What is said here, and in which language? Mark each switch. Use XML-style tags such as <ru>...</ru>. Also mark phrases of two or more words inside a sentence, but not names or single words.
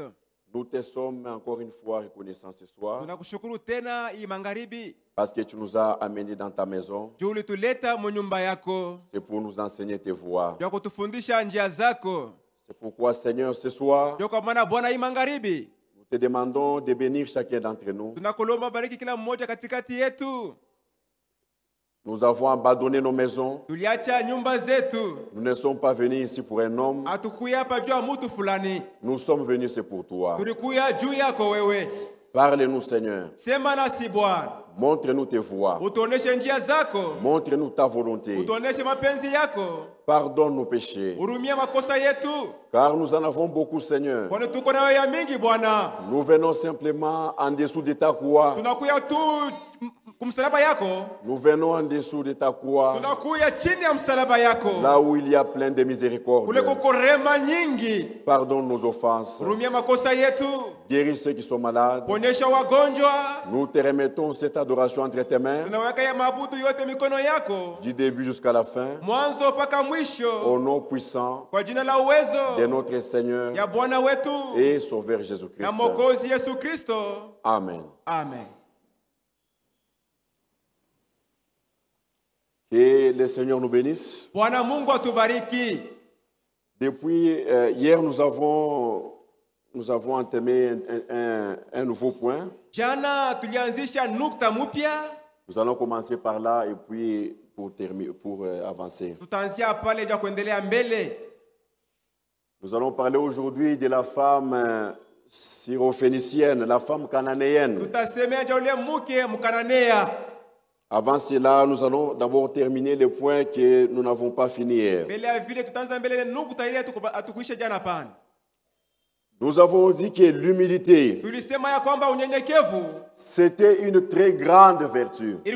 <fr>nous te sommes encore une fois reconnaissants ce soir</fr> <sw>Tunakushukuru tena hii magharibi.</sw> <fr>parce que tu nous as amenés dans ta maison.</fr> <sw>Juu ulituleta mnyumba yako.</sw> <fr>C'est pour nous enseigner tes voies.</fr> <sw>Juu kutufundisha njia zako.</sw> <fr>C'est pourquoi, Seigneur, ce soir,</fr> <sw>Juu kwa maana Bwana hii magharibi.</sw> <fr>nous te demandons de bénir chacun d'entre nous.</fr> <sw>Tunakulomba bariki kila mmoja katikati yetu.</sw> <fr>Nous avons abandonné nos maisons.</fr> <sw>Tuliacha nyumba zetu.</sw> <fr>Nous ne sommes pas venus ici pour un homme.</fr> <sw>Hatukuya hapa juu ya mtu fulani.</sw> <fr>Nous sommes venus, c'est pour toi.</fr> <sw>Tulikuya juu yako wewe.</sw> <fr>Parle-nous, Seigneur.</fr> <sw>Sema nasi Bwana.</sw> <fr>Montre-nous tes voies.</fr> <sw>Utuoneshe njia zako.</sw> <fr>Montre-nous ta volonté.</fr> <sw>Utuoneshe mapenzi yako.</sw> <fr>Pardonne nos péchés.</fr> <sw>Urumia makosa yetu.</sw> <fr>Car nous en avons beaucoup, Seigneur.</fr> <sw>Kwani tuko na ya mingi Bwana.</sw> <fr>Nous venons simplement en dessous de ta croix.</fr> <sw>Tunakuya tu kumsalaba yako.</sw> <fr>Nous venons en dessous de ta croix.</fr> <sw>Tunakuya chini ya msalaba yako.</sw> <fr>Là où il y a plein de miséricorde.</fr> <sw>Kule kuko rehema nyingi.</sw> <fr>Pardonne nos offenses.</fr> <sw>Urumia makosa yetu.</sw> <fr>Guéris ceux qui sont malades.</fr> <sw>Ponyesha wagonjwa.</sw> <fr>Nous te remettons cette adoration entre tes mains.</fr> <sw>Tunaweka ya maabudu yote mikono yako.</sw> <fr>Du début jusqu'à la fin.</fr> <sw>Mwanzo mpaka mwisho.</sw> <fr>Au nom puissant</fr> <sw>kwa jina la uwezo</sw> <fr>de notre Seigneur</fr> <sw>ya Bwana wetu</sw> <fr>et Sauveur Jésus-Christ.</fr> <sw>Na Mwokozi Yesu Kristo.</sw> <fr>Amen.</fr> <sw>Amen.</sw> <fr>Que le Seigneur nous bénisse.</fr> <sw>Bwana Mungu atubariki.</sw> <fr>Depuis hier, nous avons entamé un nouveau point.</fr> <sw>Jana tulianzisha nukta mpya.</sw> <fr>Nous allons commencer par là et puis pour avancer.</fr> <sw>Tutaanzia pale ja kuendelea mbele.</sw> <fr>Nous allons parler aujourd'hui de la femme syrophénicienne, la femme cananéenne.</fr> <sw>Tutasemea ja ule mke mkananea.</sw> <fr>Avant cela, nous allons d'abord terminer le point que nous n'avons pas fini hier. Nous avons dit que l'humilité, c'était une très grande vertu.</fr>